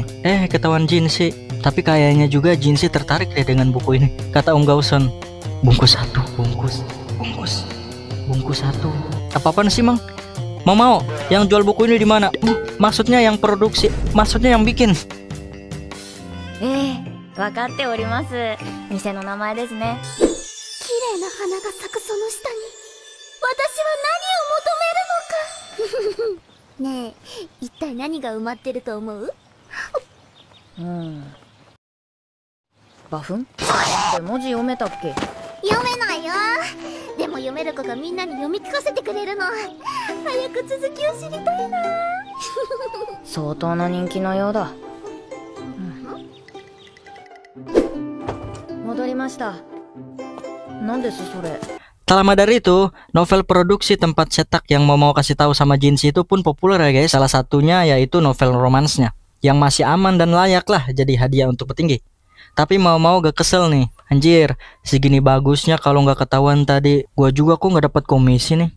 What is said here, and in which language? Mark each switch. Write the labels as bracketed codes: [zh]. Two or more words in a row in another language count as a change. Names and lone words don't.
[id] Ketahuan Jinshi. Tapi kayaknya juga Jinshi tertarik deh dengan buku ini. Kata Om Gausan, bungkus satu. Apa-apaan sih mang? Mau yang jual buku ini di mana? Maksudnya yang produksi, maksudnya yang bikin. [ja] わかっております。店の名前ですね。綺麗な花が咲くその下に私は何を求めるのか。ねえ、一体何が埋まってると思う？バフン？で文字読めたっけ？読めないよ。でも読める子がみんなに読み聞かせてくれるの。早く続きを知りたいな。相当な人気のようだ。戻りました。何ですそれ? [id] Tak lama dari itu, novel produksi tempat cetak yang mau kasih tahu sama Jinshi itu pun populer ya guys. Salah satunya yaitu novel romansnya, yang masih aman dan layak lah jadi hadiah untuk petinggi. Tapi mau gak kesel nih, anjir, segini bagusnya kalau nggak ketahuan tadi, gua juga kok nggak dapat komisi nih.